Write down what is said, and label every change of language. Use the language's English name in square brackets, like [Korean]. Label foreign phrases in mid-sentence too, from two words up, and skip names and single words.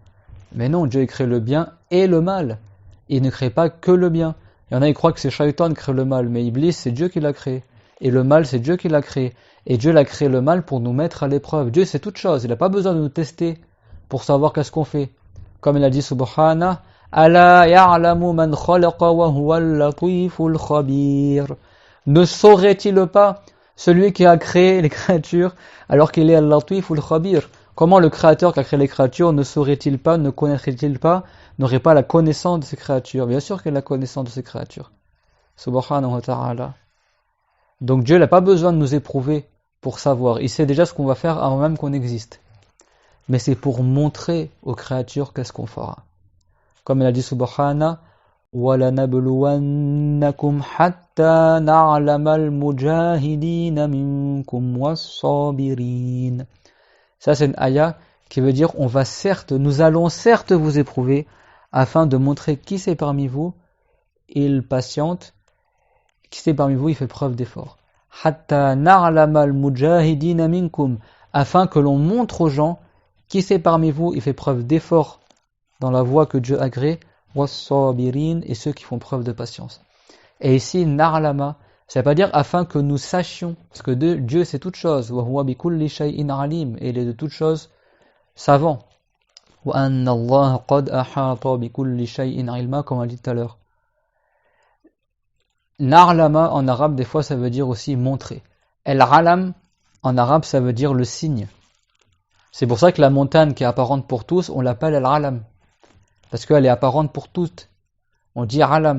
[French] Mais non, Dieu crée le bien et le mal. Il ne crée pas que le bien. Il y en a qui croient que c'est Shaitan qui crée le mal, mais Iblis, c'est Dieu qui l'a créé. Et le mal, c'est Dieu qui l'a créé. Et Dieu l'a créé le mal pour nous mettre à l'épreuve. Dieu, c'est toute chose. Il n'a pas besoin de nous tester pour savoir qu'est-ce qu'on fait. Comme il a dit [Arabic] سبحانه ألا يعلم من خلق وهو اللطيف الخبير. [French] Ne saurait-il pas celui qui a créé les créatures alors qu'il est [Arabic] اللطيف الخبير? [French] Comment le créateur qui a créé les créatures ne saurait-il pas, ne connaîtrait-il pas, n'aurait pas la connaissance de ces créatures? Bien sûr qu'il a la connaissance de ces créatures. [Arabic] سبحانه وتعالى. [French] Donc Dieu n'a pas besoin de nous éprouver pour savoir. Il sait déjà ce qu'on va faire avant même qu'on existe. Mais c'est pour montrer aux créatures qu'est-ce qu'on fera. Comme il a dit [Arabic] Subhana, وَلَنَبْلُوَنَّكُمْ حَتَّى نَعْلَمَ الْمُجَاهِدِينَ مِنْكُمْ وَالصَّابِرِينَ. [French] Ça c'est une ayah qui veut dire nous allons certes vous éprouver afin de montrer qui c'est parmi vous, il patiente, qui c'est parmi vous, il fait preuve d'effort. [Arabic] حَتَّى نَعْلَمَ الْمُجَاهِدِينَ مِنْكُمْ, [French] afin que l'on montre aux gens qui c'est parmi vous, il fait preuve d'effort dans la voie que Dieu agrée, was-sabirin, et ceux qui font preuve de patience. Et ici, na'lama, ça ne veut pas dire afin que nous sachions, parce que Dieu c'est toute chose, [Arabic] وهو بكل شيء عليم, [French] et il est de toute chose savant. [Arabic] وأن الله قد أحاط بكل شيء علما, [French] comme on a dit tout à l'heure. Na'lama en arabe, des fois ça veut dire aussi montrer. El-alam en arabe ça veut dire le signe. C'est pour ça que la montagne qui est apparente pour tous, on l'appelle al-alam. Parce qu'elle est apparente pour toutes. On dit alam.